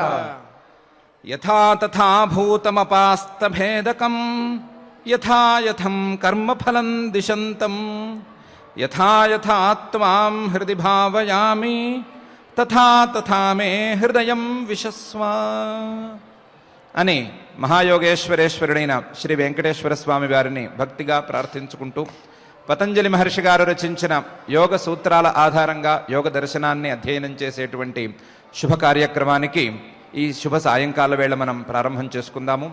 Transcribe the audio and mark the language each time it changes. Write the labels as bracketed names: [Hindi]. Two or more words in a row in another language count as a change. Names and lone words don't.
[Sanskrit] यथा तथा भूतमपास्त भेदकम यथा यथं कर्मफलं दिशन्तं यथा यथा त्वां हृदि भावयामि तथा तथा मे हृदयं विशस्व [Telugu] అని మహాయోగేశ్వరేశ్వరుడైన శ్రీ వెంకటేశ్వర స్వామి వారిని భక్తిగా ప్రార్థించుకుంటూ పతంజలి మహర్షి గారు రచించిన యోగ సూత్రాల ఆధారంగా యోగ దర్శనాన్ని అధ్యయనం చేసేటువంటి శుభ కార్యక్రమానికి ఈ శుభ సాయంకాల వేళ మనం ప్రారంభం చేసుకుందాము.